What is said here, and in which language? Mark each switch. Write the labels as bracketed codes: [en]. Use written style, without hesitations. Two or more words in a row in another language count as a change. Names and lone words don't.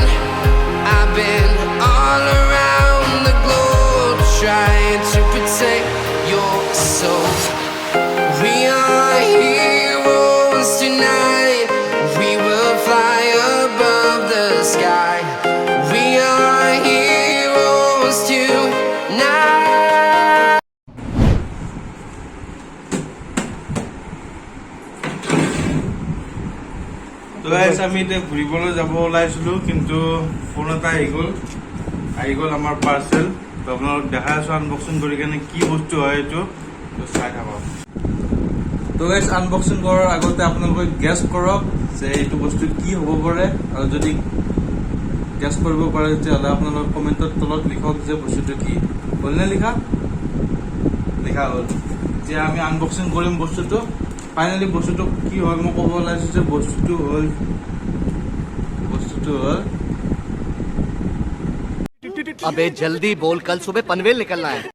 [en] I've been all around the globe, trying to protect your soul. We are heroes tonight. We will fly above the sky. We are heroes tonight. [as] তো গাইছ আমি এতিয়া ঘূৰিবলৈ যাব ওলাইছিলোঁ, কিন্তু ফোন এটা আহি গ'ল আমাৰ পাৰ্চেল। তো আপোনালোক দেখাই আছোঁ আনবক্সিং কৰি কেনে কি বস্তু হয় এইটো, তো চাই থাকক। তো গাইছ আনবক্সিং কৰাৰ আগতে আপোনালোকে গেছ কৰক যে এইটো বস্তু কি হ'ব পাৰে, আৰু যদি গেছ কৰিব পাৰে তেতিয়াহ'লে আপোনালোকে কমেণ্টৰ তলত লিখক যে বস্তুটো কি। হ'লনে লিখা হ'ল। এতিয়া আমি আনবক্সিং কৰিম বস্তুটো। ফাইনেলি বস্তুটো কি হয় মই ক'ব ওলাইছোঁ যে বস্তুটো হ'ল [hi] अबे जल्दी बोल, कल सुबह पनवेल निकलना है।